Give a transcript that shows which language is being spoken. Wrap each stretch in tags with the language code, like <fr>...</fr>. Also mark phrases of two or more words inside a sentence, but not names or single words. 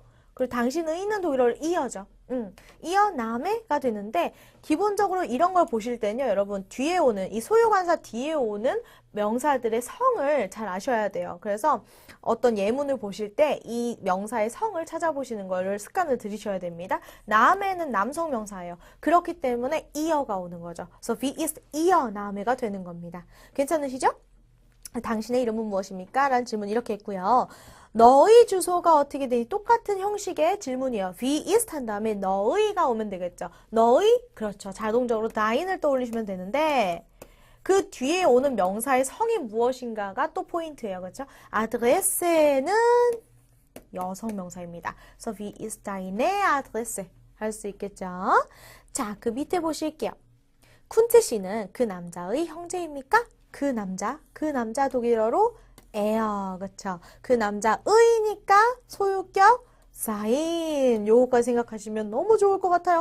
<ko>그리고 당신의는 독일어로 이어죠. 이어남에가 되는데 기본적으로 이런 걸 보실 때는요. 여러분 뒤에 오는 이 소유관사 뒤에 오는 명사들의 성을 잘 아셔야 돼요. 그래서 어떤 예문을 보실 때 이 명사의 성을 찾아보시는 거를 습관을 들이셔야 됩니다. 남에는 남성 명사예요. 그렇기 때문에 이어가 오는 거죠. 그래서</ko> <de>wie ist ihr Name</de> <ko>가 되는 겁니다. 괜찮으시죠? 당신의 이름은 무엇입니까? 라는 질문 이렇게 했고요. 너의 주소가 어떻게 되니? 똑같은 형식의 질문이에요.</ko> <de>wie ist</de> <ko>한 다음에 너의가 오면 되겠죠. 너의, 그렇죠. 자동적으로 dein을 떠올리시면 되는데 그 뒤에 오는 명사의 성이 무엇인가가 또 포인트예요. 그렇죠? adresse는 여성 명사입니다.</ko> <de>그래서 wie ist deine Adresse?</de> <ko>할 수 있겠죠? 자, 그 밑에 보실게요. 쿤트 씨는 그 남자의 형제입니까? 그 남자 독일어로 er, 그쵸? 그 남자의니까 소유격 sein. 요거까지 생각하시면 너무 좋을 것 같아요.</ko>